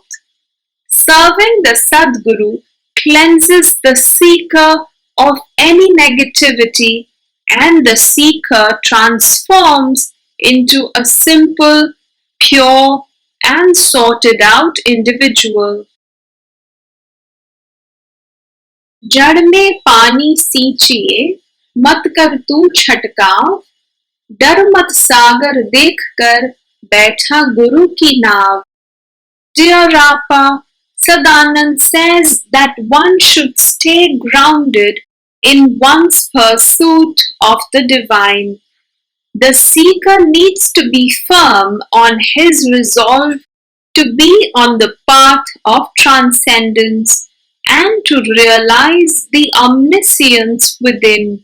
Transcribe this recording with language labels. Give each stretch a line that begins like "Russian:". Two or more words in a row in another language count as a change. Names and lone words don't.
English: Serving the Sadguru cleanses the seeker of any negativity, and the seeker transforms into a simple, pure, and sorted out individual.
Hindi: जड़ में पानी सींचिए, मत कर तू छटकाव, डर मत सागर देख कर बैठा गुरु की नाव.
English: Dear Appa, Sadanand says that one should stay grounded in one's pursuit of the divine. The seeker needs to be firm on his resolve to be on the path of transcendence and to realize the omniscience within.